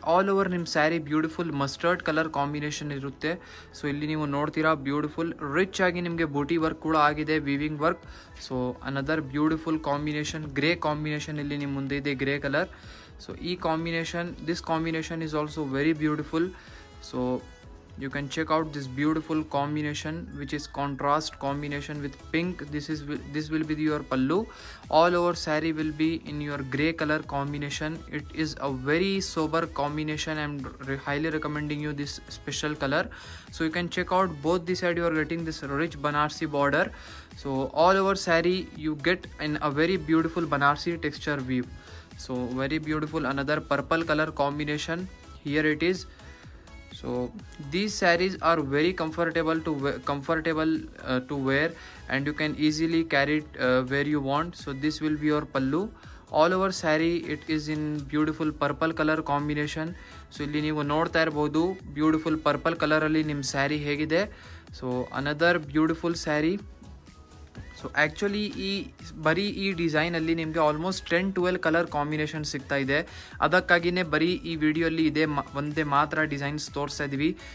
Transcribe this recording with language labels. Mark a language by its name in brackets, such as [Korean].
[English] All over ನಿಮ್ಮ sari beautiful mustard colour combination ಇರುತ್ತೆ. [Kannada] So ಇಲ್ಲಿ ನೀವು ನೋಡ್ತೀರಾ ಬ್ಯೂಟಿಫುಲ್ ರಿಚ್ ಆಗಿ ನಿಮಗೆ ಬೂಟಿ ವರ್ಕ್ ಕೂಡ ಆಗಿದೆ, weaving work. [English] so another beautiful combination grey combination [Kannada] ಇಲ್ಲಿ ನಿಮ್ಮ ಮುಂದೆ ಇದೆ, [English] Grey colour. So ಈ combination, this combination is also very beautiful. So you can check out this beautiful combination which is contrast combination with pink. This will be your pallu. All over saree will be in your gray color combination. It is a very sober combination. I'm highly recommending you this special color. So you can check out both the side. You are getting this rich banarsi border. So all over saree you get in a very beautiful banarsi texture weave. So very beautiful. Another purple color combination here it is. So these sarees are very comfortable to wear, and you can easily carry it where you want. So this will be your pallu. All over saree it is in beautiful purple color combination. [Kannada] So ಇಲ್ಲಿ ನೀವು ನೋಡ್ತಾ ಇರಬಹುದು beautiful purple colour ಅಲ್ಲಿ ನಿಮ್ಮ ಸ್ಯಾರಿ ಹೇಗಿದೆ. [English] So another beautiful sari. [Kannada] So actually ಬರೀ ಈ ಡಿಸೈನಲ್ಲಿ ನಿಮಗೆ ಆಲ್ಮೋಸ್ಟ್ 10-12 ಕಲರ್ ಕಾಂಬಿನೇಷನ್ ಸಿಗ್ತಾ ಇದೆ. ಅದಕ್ಕಾಗಿಯೇ ಬರೀ ಈ ವಿಡಿಯೋಲ್ಲಿ ಇದೆ ಒಂದೇ ಮಾತ್ರ ಡಿಸೈನ್ಸ್ ತೋರಿಸ್ತಾ ಇದ್ದೀವಿ.